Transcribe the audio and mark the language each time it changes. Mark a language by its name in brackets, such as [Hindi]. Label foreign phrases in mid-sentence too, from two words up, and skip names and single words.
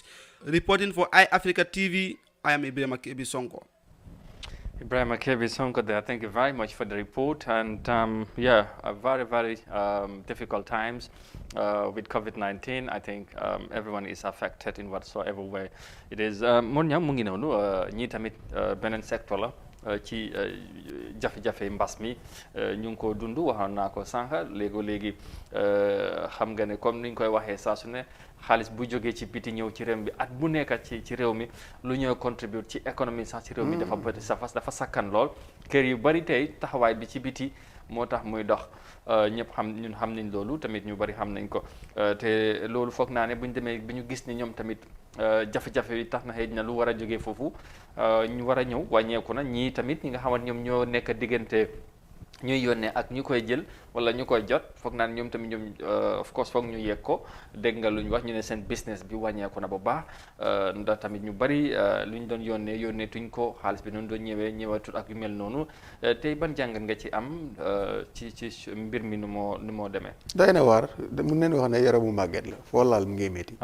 [English] Reporting for iAfrica TV, I am Ibrahim Akebi Sonko. Ibrahim Akebi Sonko there, thank you very much for the report. And yeah, very, very difficult times with COVID-19. I think everyone is affected in whatsoever way it is. [Wolof] Mon ñam mu ngi noonu ñi tamit beneen secteur la ci jafe-jafe mbas mi ñu ngi ko dund waxoon naa ko sànq léegi xam nga ne comme ni ñu koy waxee saa su ne xaalis bu jógee ci biti ñëw ci réew mi at bu nekk ci réew mi lu ñëw contribute ci économie sax ci réew mi dafa bëri dafa sakkan lool kër yu bari tey taxawaay bi ci biti moo tax muy dox ñëpp ñun xam nañ loolu tamit ñu bari xam nañ ko te loolu foog naa ne bu ñu demee bi ñu gis ni ñoom tamit jafe-jafe yi tax na xëy na lu war a jógee foofu ñu war a ñëw wàññeeku na ñii tamit ñi nga xamante ñoom ñoo nekk diggante ñuy yónnee ak ñu koy jël wala ñu koy jot foog naan ñoom tamit ñoom [English] of course [Wolof] foog ñu yegg ko dégg nga lu ñu wax ñu ne seen business bi wàññeeku na bu baax ndax tamit ñu bari lu ñu doon yónnee tuñ ko xaalis bi noonu doon ñëwaatut ak yu mel noonu tey ban jàngat nga ci am ci mbir mi nu moo demee. doy na waar mun nañu wax ne yaramu màgget la foo laal mu ngi métti.